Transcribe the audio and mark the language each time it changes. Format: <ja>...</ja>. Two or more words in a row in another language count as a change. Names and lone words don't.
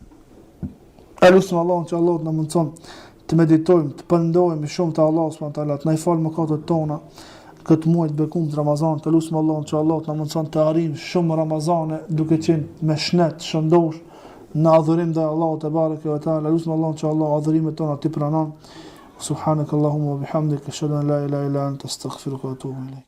<sq>Elusm Allahun që Allah na mundson të meditojmë, të pëndojmë shumë te Allahu</sq> <ar>سبحانه وتعالى,</ar> <sq>të na i fal mëkatet tona. Këtë muaj të bekum të Ramazan, të lusmë Allahun që Allah të në mundëson të arim shumë Ramazane duke qenë me shnet, shëndosh në adhurim dhe Allah të</sq> <ar>بارك وتعالى.</ar> <sq>Lusmë Allahun që Allah adhurimet tona të pranon.</sq> <ar>سبحانك اللهم وبحمدك أشهد أن لا إله إلا أنت أستغفرك وأتوب إليك.</ar>